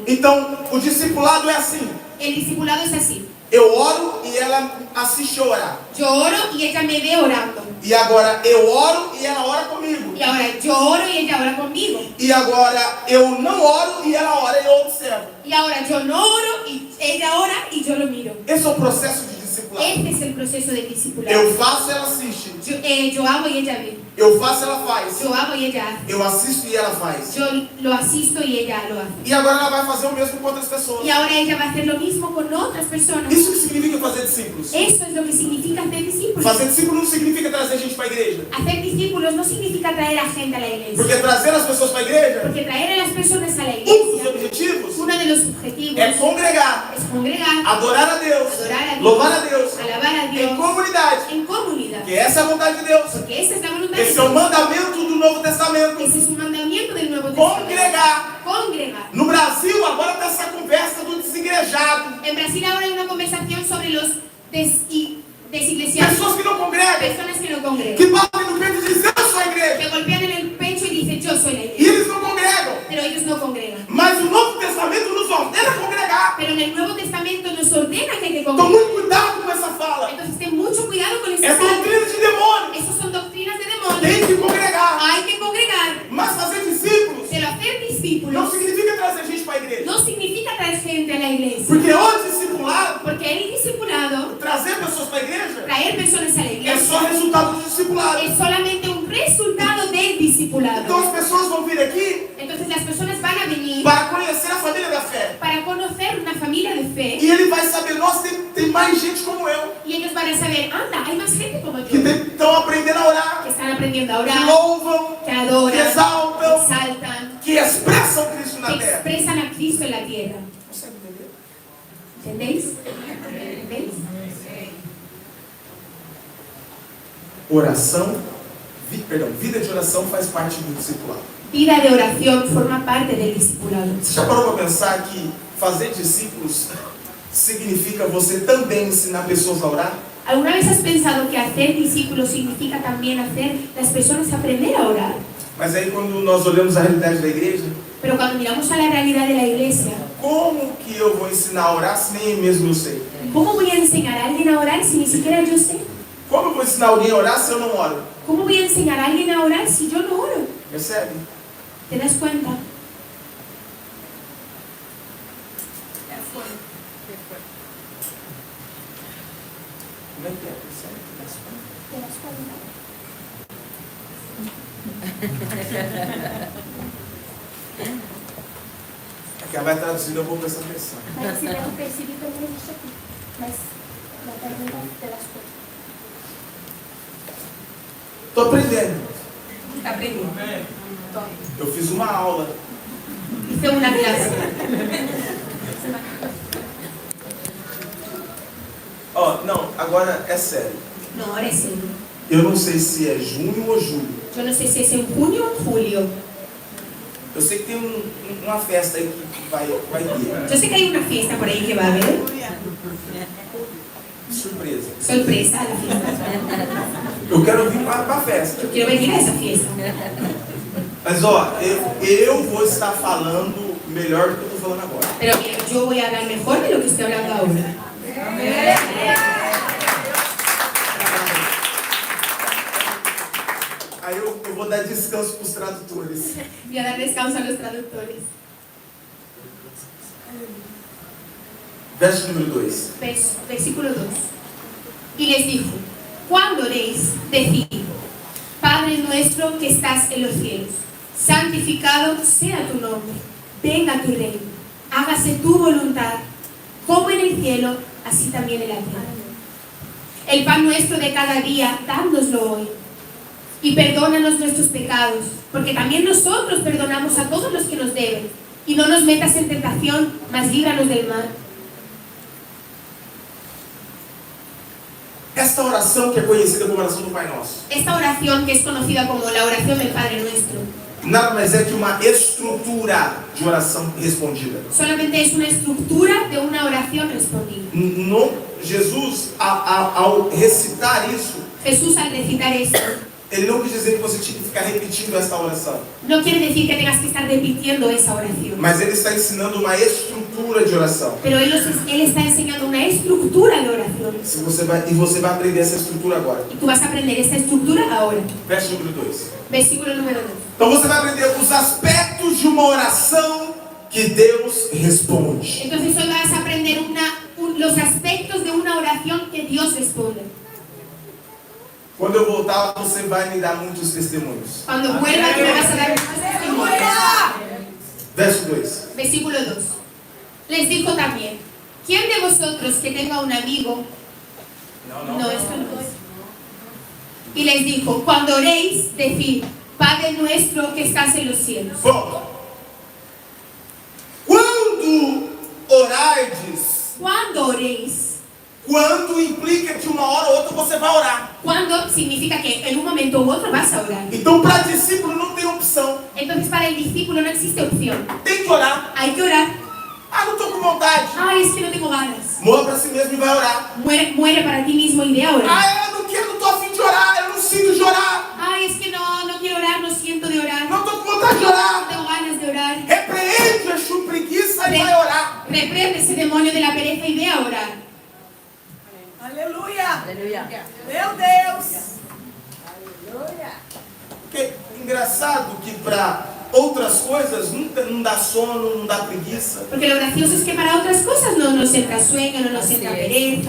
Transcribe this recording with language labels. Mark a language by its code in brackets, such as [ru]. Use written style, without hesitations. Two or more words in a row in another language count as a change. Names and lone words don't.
[pt] Então o discipulado é assim: [es] El discipulado es así. [pt] eu oro e ela assiste a orar. [es] Yo oro y ella me ve orando. [pt] E agora eu oro e ela ora comigo. [es] Y ahora yo oro y ella ora conmigo. [pt] E agora eu não oro e ela ora e eu observo. [es] Y ahora yo no oro y ella ora y yo lo miro. [pt] Esse é o processo de discipulado. [es] Este es el proceso del discipulado. [pt] Eu faço e ela assiste. [es] Yo hago y ella ve. [pt] Eu faço e ela faz. [es] Yo hago y ella hace. [pt] Eu assisto e ela faz. [es] Yo lo asisto y ella lo hace. [pt] E agora ela vai fazer o mesmo com outras pessoas. [es] Y ahora ella va a hacer lo mismo con otras personas. [pt] Isso que significa fazer discípulos. [es] Esto es lo que significa hacer discípulos. [pt] Fazer discípulo não significa trazer gente para a igreja. [es] Hacer discípulos no significa traer a gente a la iglesia. [pt] Porque trazer as pessoas para a igreja, [es] Porque traer a las personas a la [pt] um dos [es] iglesia, [pt] objetivos [es] uno de los objetivos [pt] é congregar, [es] es congregar, [pt] adorar a Deus, [es] adorar a Dios, [pt] louvar a Deus, [es] alabar a [pt] em [es] Dios [pt] comunidade. [es] en comunidad. [pt] Que essa é a vontade de Deus. [es] Porque esa es la voluntad de [pt] Esse é o [es] Dios. [pt] mandamento do Novo Testamento. [es] Ese es un mandamiento del Nuevo Testamento. [pt] Congregar. [es] Congregar. congregar. [pt] No Brasil, agora está essa conversa do desigrejado. [es] En Brasil ahora hay una conversación sobre los desiglesiados, [pt] Pessoas que não congregam, [es] personas que no congregan, [pt] que batem no peito e dizem, eu sou a igreja. [es] que golpean en el pecho y dicen yo soy la [pt] E [es] iglesia, [pt] eles não congregam. [es] pero ellos no congregan. [pt] Mas o Novo Testamento nos ordena congregar. [es] Pero en el Nuevo Testamento nos ordena que hay que [pt] Então, [es] congregar. [pt] muito cuidado com essa fala. [es] Entonces ten mucho cuidado con [pt] É [es] esas palabras. [pt] doutrina de demônio. [es] Esas son doctrinas de demonios. [pt] Tem que congregar. [es] Hay que congregar. [pt] Mas fazer discípulos [es] Pero hacer [pt] não [es] discípulos [pt] significa trazer gente para a igreja. [es] no significa traer gente a la iglesia. [pt] Porque o discipulado, [es] Porque el discipulado, [pt] trazer pessoas para a igreja, [es] traer personas a la [pt] é só [es] iglesia, [pt] resultado do discipulado. [es] es solamente un resultado del discipulado. [pt] Então as pessoas vão vir aqui [es] Entonces las personas van a venir [pt] para conhecer a família da fé. [es] para conocer una familia de fe [pt] E ele vai saber, nossa, tem mais gente como eu, [es] y ellos van a saber, anda, hay más gente como [pt] que [es] yo, [pt] estão aprendendo a orar, [es] que están aprendiendo a [pt] que [es] orar, [pt] louvam, [es] que que adoran, que [pt] exaltam, [es] exaltan, [pt] que expressam Cristo [es] que [pt] na terra. [es] expresan a Cristo en la tierra. [pt] Consegue entender? [es] ¿Entendéis? ¿Entendéis? [pt] Oração, vida de oração faz parte do discipulado. [es] Vida de oración forma parte del discipulado. [pt] Você já parou para pensar que fazer discípulos significa você também ensinar pessoas a orar? [es] ¿Alguna vez has pensado que hacer discípulos significa también hacer las personas aprender a orar? [pt] Mas aí quando nós olhamos a realidade da igreja, [es] Pero cuando miramos a la realidad de la iglesia, [pt] como que eu vou ensinar a orar se nem eu mesmo eu sei? [es] ¿cómo voy a enseñar a alguien a orar si ni siquiera yo sé? [pt] Como eu vou ensinar alguém a orar se eu não oro? [es] ¿Cómo voy a enseñar a alguien a orar si yo no oro? [pt] Percebe? [es] ¿Te das cuenta? [pt] Como é que é? Percebe? [es] ¿Te das cuenta? [pt] Aqui ela vai traduzir, eu vou prestar atenção. Mas se eu percebi também isso aqui. Mas na pergunta [es] te das [pt] conta. Estou aprendendo. [es] Está aprendiendo. [pt] Eu fiz uma aula. [es] Hice una clase. [pt] Ó, não, agora é sério. [es] No, ahora es serio. [pt] Eu não sei se é junho ou julho. [es] Yo no sé si es en junio o en julio. [pt] Eu sei que tem uma festa aí que vai ter. [es] Yo sé que hay una fiesta por ahí que va a haber. [pt] Surpresa. [es] Sorpresa a la fiesta. [pt] Eu quero vir para a festa. [es] Yo quiero venir a esa fiesta. [pt] Mas ó, eu vou estar falando melhor do que eu estou falando agora. [es] Pero mira, yo voy a hablar mejor de lo que estoy hablando ahora. [pt] Aí eu vou dar descanso para os tradutores. [es] Voy a dar descanso a los traductores. [pt] Verso número 2. [es] Versículo 2. Y les dijo, cuando oréis, decid, Padre nuestro que estás en los cielos, santificado sea tu nombre, venga tu reino, hágase tu voluntad, como en el cielo, así también en la tierra. El pan nuestro de cada día, dándoslo hoy. Y perdónanos nuestros pecados, porque también nosotros perdonamos a todos los que nos deben. Y no nos metas en tentación, mas líbranos del mal. [pt] Esta oração que é conhecida como oração do Pai Nosso, [es] Esta oración, que es conocida como la oración del Padre Nuestro, [pt] nada mais é que uma estrutura de oração respondida. [es] solamente es una estructura de una oración respondida. [pt] Jesus, ao recitar isso, [es] Jesús, al recitar esto, [pt] ele não quis dizer que você tinha que ficar repetindo esta oração, [es] no quiere decir que tengas que estar repitiendo esa oración, [pt] mas ele está ensinando uma estrutura de oração. [es] pero Él está enseñando una estructura de oración. [pt] Você vai aprender essa estrutura agora. [es] Y tú vas a aprender esta estructura ahora. [pt] Verso número 2. [es] Versículo número 2. [pt] Então você vai aprender os aspectos de uma oração que Deus responde. [es] Entonces hoy vas a aprender los aspectos de una oración que Dios responde. [pt] Quando eu voltar, você vai me dar muitos testemunhos. [es] Cuando vuelvas me vas a dar muchos testimonios. [pt] Verso 2. [es] Versículo 2. Les dijo también, ¿quién de vosotros que tenga un amigo? No, esto no es. Y les dijo, cuando oréis, decid, Padre nuestro que estás en los cielos. [pt] Bom, quando orardes, [es] Cuando oréis. [pt] quando implica que uma hora ou outra você vai orar. [es] Cuando significa que en un momento u otro vas a orar. [pt] Então, para discípulo não tem um opção. [es] Entonces para el discípulo no existe opción. [pt] Tem que orar. [es] Hay que orar. [pt] Ah, não estou com vontade. [es] Ay, es que no tengo ganas. [pt] Morra para si mesmo e vai orar. [es] Muere para ti mismo y ve a orar. [pt] Ah, eu não quero, não estou a fim de orar. Eu não sinto de orar. [es] Ay, es que no quiero orar, no siento de orar. [pt] Não estou com vontade de [es] No [pt] orar. [es] tengo ganas de orar. [pt] Repreende a sua preguiça e vai orar. [es] Reprende ese demonio de la pereza y ve a orar. [pt] Aleluia. [es] Aleluia. [pt] Meu Deus. Porque engraçado que para outras coisas não dá sono, não dá preguiça. [es] Porque lo gracioso es que para otras cosas no nos entra sueño, no nos entra pereza.